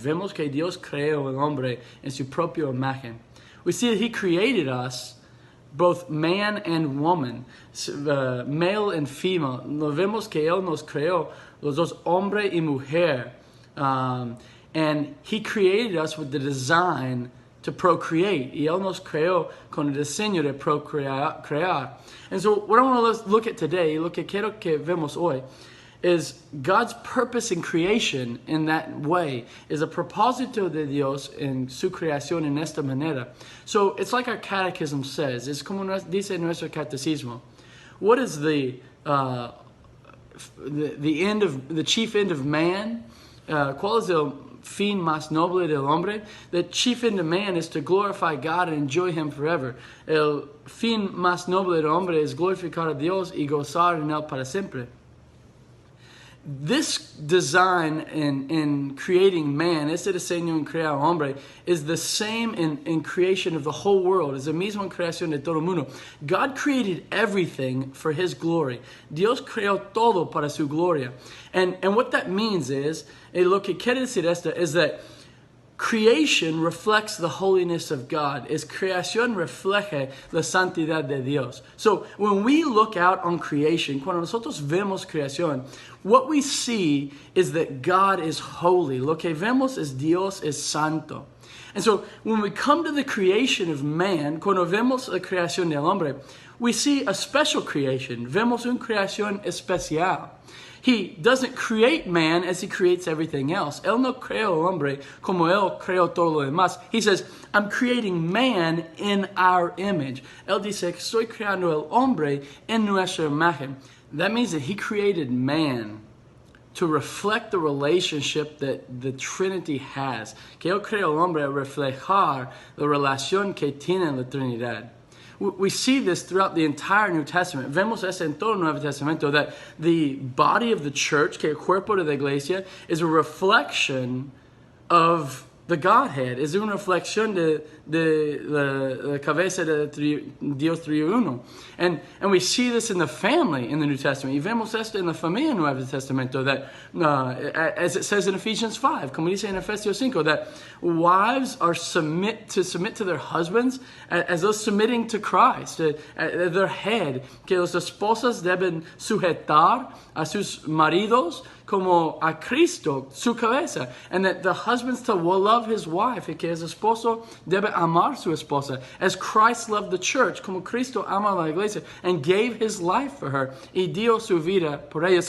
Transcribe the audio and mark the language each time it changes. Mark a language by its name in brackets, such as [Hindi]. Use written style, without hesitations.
[Spanish] Vemos que Dios creó el hombre en su propia imagen. [English] We see that he created us, both man and woman, male and female. [Spanish] Nos vemos que Él nos creó, los dos, hombre y mujer. [English] And He created us with the design to procreate. [Spanish] Y Él nos creó con el diseño de procrear. [English] And so what I want to look at today, [Spanish] lo que quiero que vemos hoy, [English] is God's purpose in creation in that way is [Spanish] a propósito de Dios en su creación en esta manera. [English] So it's like our catechism says, it's [Spanish] como dice nuestro catecismo. [English] What is the end of the chief end of man? [Spanish] ¿Cuál es el fin más noble del hombre? [English] The chief end of man is to glorify God and enjoy Him forever. [Spanish] El fin más noble del hombre es glorificar a Dios y gozar en Él para siempre. [English] This design in creating man, [Spanish] este diseño en crear hombre, [English] is the same in creation of the whole world. [Spanish] Es el mismo en creación de todo el mundo. [English] God created everything for His glory. [Spanish] Dios creó todo para su gloria. [English] And what that means is, [Spanish] lo que quiere decir esto [English] is that creation reflects the holiness of God. [Spanish] Es creación refleja la santidad de Dios. [English] So when we look out on creation, [Spanish] cuando nosotros vemos creación, [English] what we see is that God is holy. [Spanish] Lo que vemos es Dios es santo. [English] And so when we come to the creation of man, [Spanish] cuando vemos la creación del hombre, [English] we see a special creation. [Spanish] Vemos una creación especial. [English] He doesn't create man as He creates everything else. [Spanish] Él no creó el hombre como Él creó todo lo demás. [English] He says, I'm creating man in our image. [Spanish] Él dice, estoy creando el hombre en nuestra imagen. [English] That means that He created man to reflect the relationship that the Trinity has. [Spanish] Que Él creó el hombre a reflejar la relación que tiene la Trinidad. [English] We see this throughout the entire New Testament. [Spanish] Vemos eso en todo el Nuevo Testamento, [English] that the body of the church, [Spanish] que el cuerpo de la iglesia, [English] is a reflection of the Godhead. [Spanish] Es una reflexión de la cabeza de Dios triuno. [English] And we see this in the family in the New Testament. [Spanish] Y vemos esto en la familia en el Nuevo Testamento, [English] that as it says in Ephesians 5, [Spanish] como dice en Efesios 5, that [English] wives are submit to their husbands as those submitting to Christ, their head, [Spanish] que las esposas deben sujetar a sus maridos como a Cristo, su cabeza, [English] and that the husbands to will love his wife, [Spanish] y que el esposo debe amar su esposa, [English] as Christ loved the church, [Spanish] como Cristo ama la iglesia, [English] and gave His life for her, [Spanish] y dio su vida por ella.